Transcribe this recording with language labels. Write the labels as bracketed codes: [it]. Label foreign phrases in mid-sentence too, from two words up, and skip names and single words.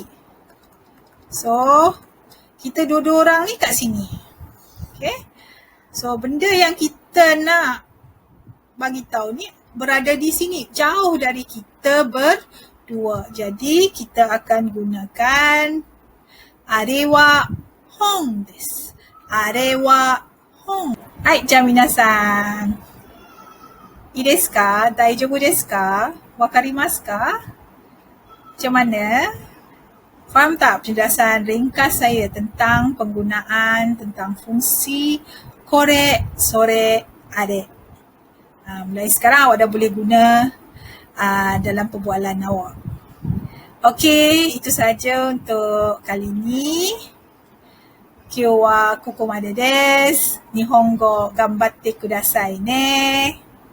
[ms] So, kita dua-dua orang ni kat sini. Okay? So, benda yang kita nak bagi tahu ni berada di sini, jauh dari kita berdua. Jadi, kita akan gunakan [ja] あれは本です. あれは本. はい、皆さん. いいですか? 大丈夫ですか？分かりますか? [ms] Macam mana? Faham tak penjelasan ringkas saya tentang penggunaan, tentang fungsi [ja] これ、それ、あれ. [ms] Mulai sekarang awak dah boleh guna dalam perbualan awak. Okey, itu sahaja untuk kali ini. [ja] 今日はここまでです. 日本語頑張ってくださいね.